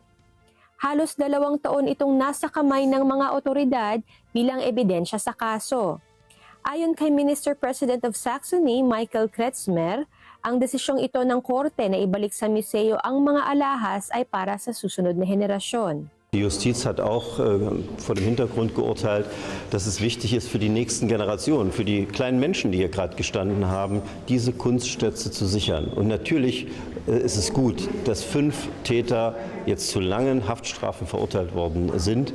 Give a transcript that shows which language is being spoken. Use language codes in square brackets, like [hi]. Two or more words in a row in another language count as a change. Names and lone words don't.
[tl] Halos 2 taon itong nasa kamay ng mga otoridad bilang ebidensya sa kaso. Ayon kay [en] Minister-President of Saxony, [tl] Michael Kretzmer, ang desisyong ito ng korte na ibalik sa museo ang mga alahas ay para sa susunod na henerasyon. [de] Die Justiz hat auch vor dem Hintergrund geurteilt, dass es wichtig ist für die nächsten Generationen, für die kleinen Menschen, die hier gerade gestanden haben, diese Kunstschätze zu sichern. Und natürlich ist es gut, dass 5 Täter jetzt zu langen Haftstrafen verurteilt worden sind.